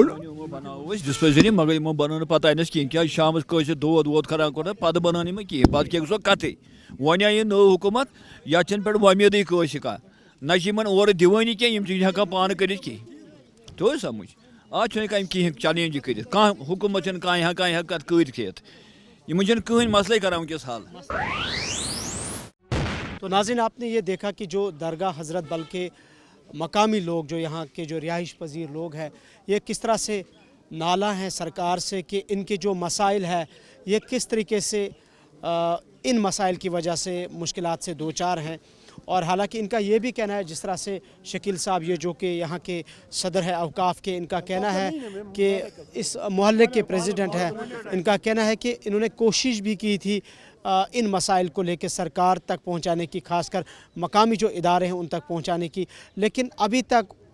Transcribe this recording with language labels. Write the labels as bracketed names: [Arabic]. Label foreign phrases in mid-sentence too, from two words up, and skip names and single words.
[Kashmiri] بناو ڈسپینسری مگر یِمو بنٲو نہٕ پتہ اَنٮ۪س کِہیٖنۍ کیٛازِ شامَس کٲنٛسہِ دود وود خراب کوٚر پتہٕ بنٲو نہٕ یِمن کِہیٖنۍ پتہٕ کیٛاہ گژھو کَتھٕے وۄنۍ آیہِ یہِ نٔو حکوٗمت یَتھ چھَنہٕ پٮ۪ٹھ وۄمیدٕے کٲنٛسہِ کانٛہہ نہ چھِ یِمن اورٕ دِوٲنی کینٛہہ یِم چھِنہٕ ہٮ۪کان پانہٕ کٔرِتھ کینٛہہ توٚر سمجھ آز چھُنہٕ ہٮ۪کان کِہیٖنۍ چیلینج کٔرِتھ کانٛہہ حکوٗمت چھَنہٕ کانٛہہ ہٮ۪کان کٔرِتھ یِمن چھَنہٕ کٕہٕنۍ مسلے کران وٕنکٮ۪س حل [Urdu] تو ناظرین آپ نے یہ دیکھا کہ جو درگاہ حضرت بل کے مقامی لوگ جو یہاں کے جو رہائش پذیر لوگ ہیں یہ کس طرح سے نالا ہیں سرکار سے کہ ان کے جو مسائل ہے یہ کس طریقے سے ان مسائل کی وجہ سے مشکلات سے دوچار ہیں اور حالانکہ ان کا یہ بھی کہنا ہے جس طرح سے شکیل صاحب یہ جو کہ یہاں کے صدر ہے اوقاف کے ان کا کہنا ہے کہ اس محلے کے پریزیڈنٹ ہیں ان کا کہنا ہے کہ انہوں نے کوشش بھی کی تھی ان مسائل کو لے کے سرکار تک پہنچانے کی خاص کر مقامی جو ادارے ہیں ان تک پہنچانے کی لیکن ابھی تک